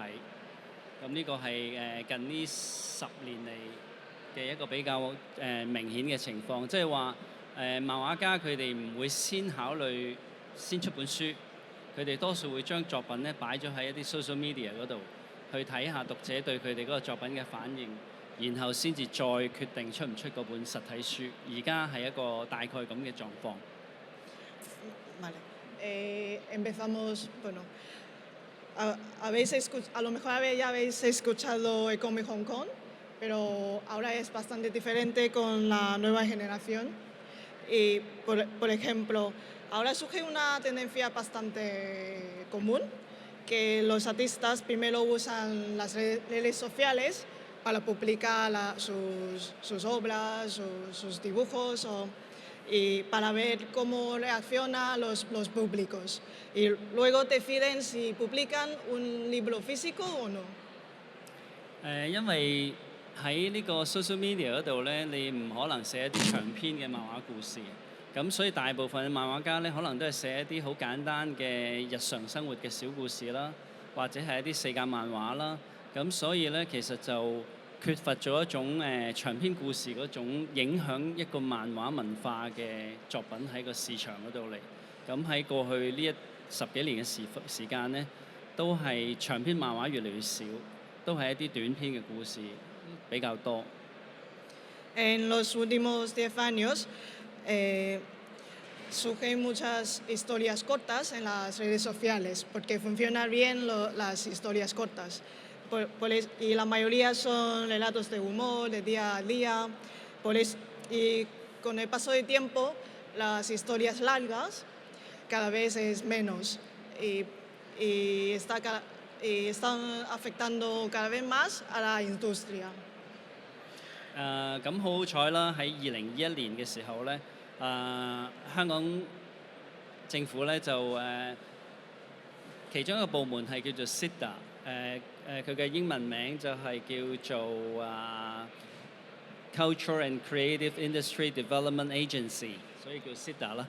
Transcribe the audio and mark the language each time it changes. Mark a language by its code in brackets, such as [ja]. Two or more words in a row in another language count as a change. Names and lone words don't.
[yue] 咁呢個係近呢10年嚟嘅一個比較明顯嘅情況，即係話漫畫家佢哋唔會先考慮先出本書，佢哋多數會將作品咧擺咗喺一啲 [en] social media [yue] 嗰度，去睇下讀者對佢哋嗰個作品嘅反應，然後先至再決定出唔出嗰本實體書。而家係一個大概咁嘅狀況。 [es] Empezamos, bueno, a lo mejor ya habéis escuchado el Comic Hong Kong, pero ahora es bastante diferente con la nueva generación. Y, por ejemplo, ahora surge una tendencia bastante común, que los artistas primero usan las redes sociales para publicar sus obras, sus dibujos, y para ver cómo reaccionan los públicos. Y luego deciden si publican un libro físico o no. [yue] 因為喺呢個 [en] social media [yue] 嗰度咧，你唔可能寫一啲長篇嘅漫畫故事，咁所以大部分嘅漫畫家咧，可能都係寫一啲好簡單嘅日常生活嘅小故事啦，或者係一啲四格漫畫啦。咁所以咧，其實就缺乏咗一種長篇故事嗰種影響一個漫畫文化嘅作品喺個市場嗰度嚟。咁喺過去呢10幾年嘅時間咧，都係長篇漫畫越嚟越少，都係一啲短篇嘅故事比較多。 [es] En los últimos 10 años surgen muchas historias cortas en las redes sociales porque funcionan bien las historias cortas. Y la mayoría son relatos de humor, de día a día. Y con el paso del tiempo, las historias largas cada vez es menos y están afectando cada vez más a la industria. [yue] 咁好彩啦！喺2021年嘅時候咧，香港政府咧就其中一個部門係叫做 SIDA， 佢嘅英文名就係叫做 Culture and Creative Industry Development Agency，所以叫 SIDA 啦。